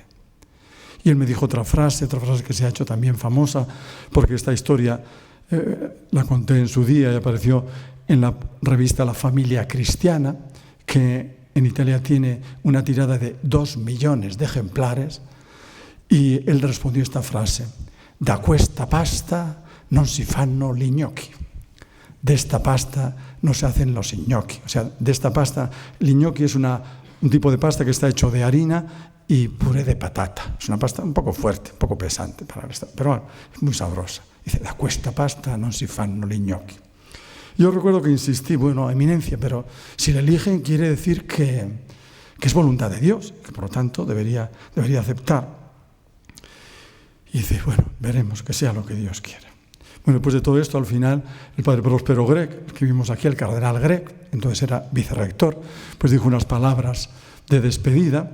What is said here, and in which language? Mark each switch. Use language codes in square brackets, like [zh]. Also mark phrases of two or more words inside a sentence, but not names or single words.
[es] Y él me dijo otra frase que se ha hecho también famosa, porque esta historia la conté en su día y apareció en la revista La Familia Cristiana, que en Italia tiene una tirada de 2 millones de ejemplares, y él respondió esta frase: [it] da questa pasta non si fanno gli gnocchi. [es] De esta pasta no se hacen los gnocchi. O sea, de esta pasta, el gnocchi es un tipo de pasta que está hecho de harina y puré de patata. Es una pasta un poco fuerte, un poco pesante, pero bueno, es muy sabrosa. Dice, [it] da questa pasta non si fanno gli gnocchi. [es] Yo recuerdo que insistí, bueno, Eminencia, pero si le eligen quiere decir que es voluntad de Dios, que por lo tanto debería aceptar. Y dice, bueno, veremos que sea lo que Dios quiere. Bueno, después de todo esto, al final, el padre Próspero Grech, que vimos aquí, el cardenal Grech, entonces era vicerrector, pues dijo unas palabras de despedida.